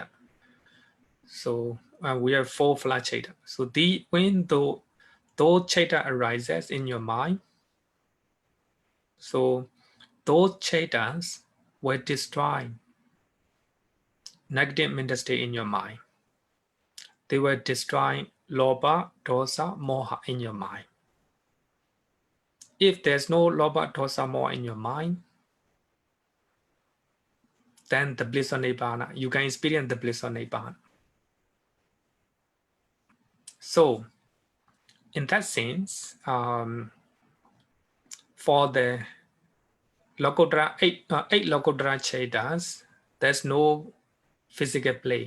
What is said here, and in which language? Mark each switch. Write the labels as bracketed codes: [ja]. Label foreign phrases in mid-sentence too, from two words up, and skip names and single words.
[en] So we have 4 flat citta. So when those citta arises in your mind, so those cittas will destroy negative mental state in your mind. They will destroy [pi] lobha, dosa, moha [en] in your mind. If there's no [pi] lobha, dosa, moha [en] in your mind, then the bliss of Nibbana, you can experience the bliss of Nibbana. So, in that sense, for the Lokottara, 8 [pi] Lokottara Cittas, [en] there's no physical plane.